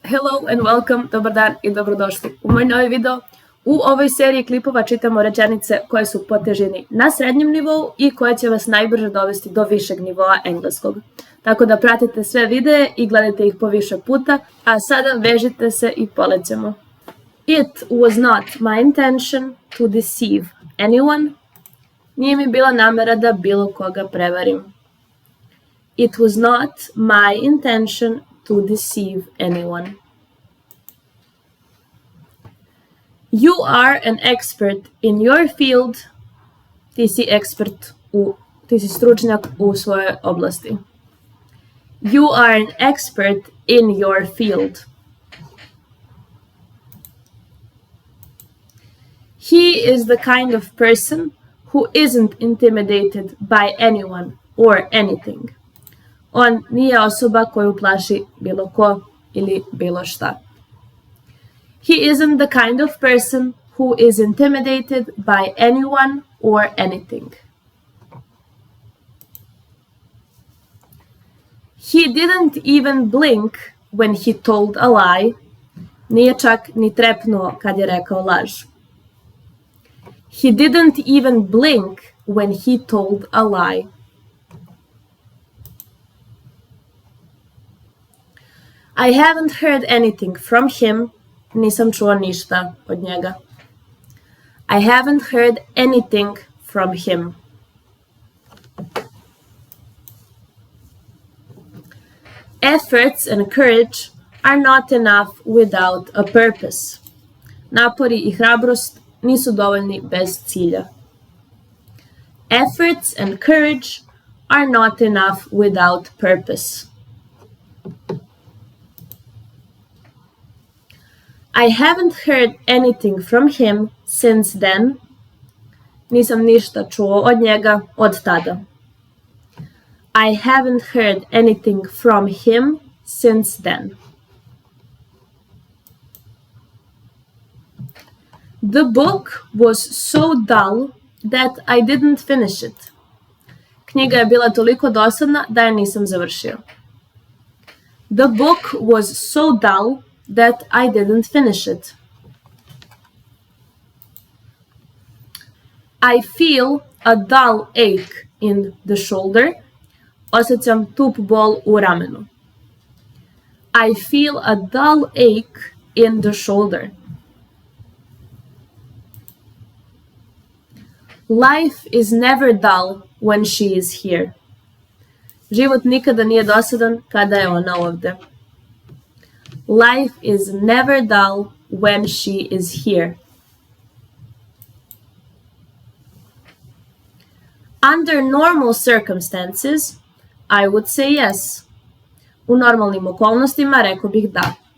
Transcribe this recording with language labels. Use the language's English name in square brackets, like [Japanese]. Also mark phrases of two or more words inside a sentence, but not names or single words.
[English] Hello and welcome, [Serbian] dobar dan i dobrodošli u moj novi video. U ovoj seriji klipova čitamo rečenice koje su po težini na srednjem nivou i koje će vas najbrže dovesti do višeg nivoa engleskog. Tako da pratite sve videe i gledajte ih po više puta, a sada vežite se i polećemo. [English] It was not my intention to deceive anyone. [Serbian] Nije mi bila namera da bilo koga prevarim. [English] It was not my intention to deceive anyone. You are an expert in your field. [Serbian] Ti si stručnjak u svojoj oblasti. [English] You are an expert in your field. He is the kind of person who isn't intimidated by anyone or anything. [Serbian] On nije osoba koju plaši bilo ko ili bilo šta. [English] He isn't the kind of person who is intimidated by anyone or anything. He didn't even blink when he told a lie. [Serbian] Nije čak ni trepnuo kad je rekao laž. [English] He didn't even blink when he told a lie. I haven't heard anything from him. [Serbian] Nisam čuo ništa od njega. [English] I haven't heard anything from him. Efforts and courage are not enough without a purpose. [Serbian] Napori i hrabrost nisu dovoljni bez cilja. [English] Efforts and courage are not enough without purpose. I haven't heard anything from him since then. [Serbian] Nisam ništa čuo od njega od tada. [English] I haven't heard anything from him since then. The book was so dull that I didn't finish it. [Serbian] Knjiga je bila toliko dosadna da je nisam završio. [English] The book was so dull that I didn't finish it. I feel a dull ache in the shoulder. [Serbian] Osjećam tup bol u ramenu. [English] I feel a dull ache in the shoulder. Life is never dull when she is here. [Serbian] Život nikada nije dosadan kada je ona ovde. [English] Life is never dull when she is here. Under normal circumstances, I would say yes. [Serbian] U normalnim okolnostima rekao bih da.